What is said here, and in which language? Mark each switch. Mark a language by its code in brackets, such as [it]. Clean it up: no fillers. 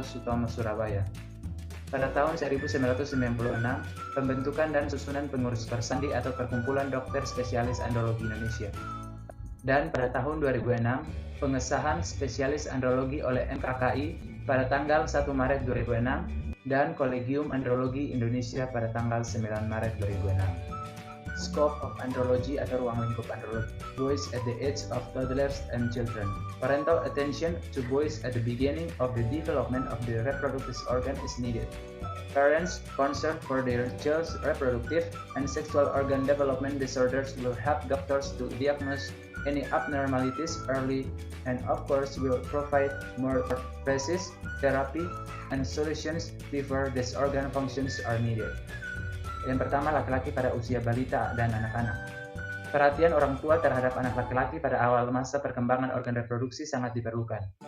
[id] Sutomo, Surabaya. Pada tahun 1996, pembentukan dan susunan pengurus Persandi atau Perkumpulan Dokter Spesialis Andrologi Indonesia. Dan pada tahun 2006, pengesahan spesialis andrologi oleh MKKI pada tanggal 1 Maret 2006 dan Kolegium Andrologi Indonesia pada tanggal 9 Maret 2006. [en] Scope of Andrology [id] atau ruang lingkup andrologi. [en] Boys at the age of toddlers and children. Parental attention to boys at the beginning of the development of the reproductive organ is needed. Parents concerned for their child's reproductive and sexual organ development disorders will help doctors to diagnose any abnormalities early and of course will provide more precise therapy and solutions before these organ functions are needed. [id] Yang pertama, laki-laki pada usia balita dan anak-anak. Perhatian orang tua terhadap anak laki-laki pada awal masa perkembangan organ reproduksi sangat diperlukan.